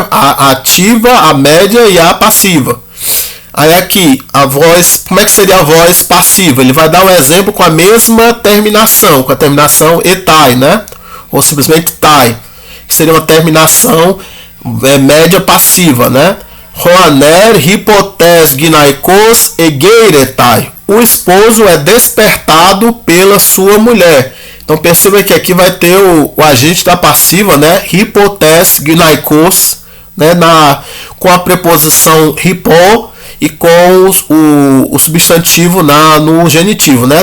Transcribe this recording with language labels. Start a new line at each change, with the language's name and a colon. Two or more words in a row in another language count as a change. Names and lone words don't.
Portuguese: A ativa, a média e a passiva. Aí aqui, a voz, como é que seria a voz passiva? Ele vai dar um exemplo com a mesma terminação, com a terminação etai, né? Ou simplesmente tai, que seria uma terminação média passiva, né?
Greek: ὁ ἀνὴρ ὑπὸ τῆς γυναικὸς ἐγείρεται.
Portuguese: O esposo é despertado pela sua mulher. Então perceba que aqui vai ter o agente da passiva, né?
Greek: ὑπὸ τῆς γυναικός, né?
Portuguese: Com a preposição hipo e com o substantivo no genitivo, né?